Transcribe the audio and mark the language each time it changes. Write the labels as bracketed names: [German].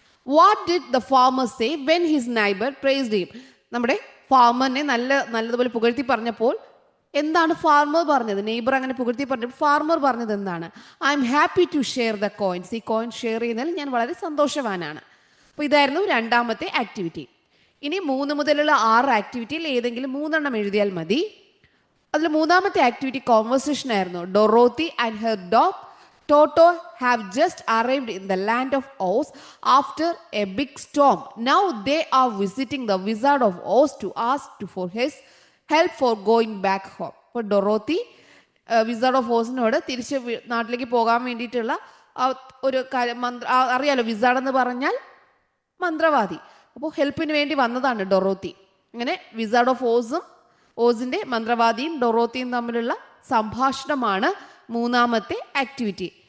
[English] What did the farmer say when his neighbor praised him? [Malayalam] നമ്മുടെ ഫാർമറിനെ നല്ലതുപോലെ പുകഴ്ത്തി പറഞ്ഞപ്പോൾ എന്താണ് ഫാർമർ പറഞ്ഞത്? നെയ്ബർ അങ്ങനെ പുകഴ്ത്തി പറഞ്ഞപ്പോൾ ഫാർമർ പറഞ്ഞത് എന്താണ്? [English] I'm happy to share the coins. [Malayalam] ഈ കോയിൻ ഷെയർ ചെയ്യുന്നതിൽ ഞാൻ വളരെ സന്തോഷവാനാണ്. അപ്പോൾ ഇതായിരുന്നു രണ്ടാമത്തെ ആക്ടിവിറ്റി. ഇനി 3 മുതലുള്ള 6 ആക്ടിവിറ്റിയിൽ ഏതെങ്കിലും 3 എഴുതിയാൽ മതി. അതിൽ 3ാമത്തെ ആക്ടിവിറ്റി കോൺവെർസേഷൻ ആയിരുന്നു. [English] Dorothy and her dog Toto have just arrived in the land of Oz after a big storm. Now they are visiting the Wizard of Oz to ask for his help for going back home. [Malayalam] അപ്പോൾ Dorothy wizard of ഓസിനോട് തിരിച്ച് നാട്ടിലേക്ക് പോകാൻ വേണ്ടിയിട്ടുള്ള ഒരു കാര്യം അറിയാലോ. Wizard എന്ന് പറഞ്ഞാൽ മന്ത്രവാദി. അപ്പോൾ ഹെൽപ്പിന് വേണ്ടി വന്നതാണ് ഡൊറോത്തി. അങ്ങനെ വിസാർഡ് ഓഫ് ഓസിൻ്റെ മന്ത്രവാദിയും ഡൊറോത്തിയും തമ്മിലുള്ള സംഭാഷണമാണ് 3ാമത്തെ ആക്ടിവിറ്റി.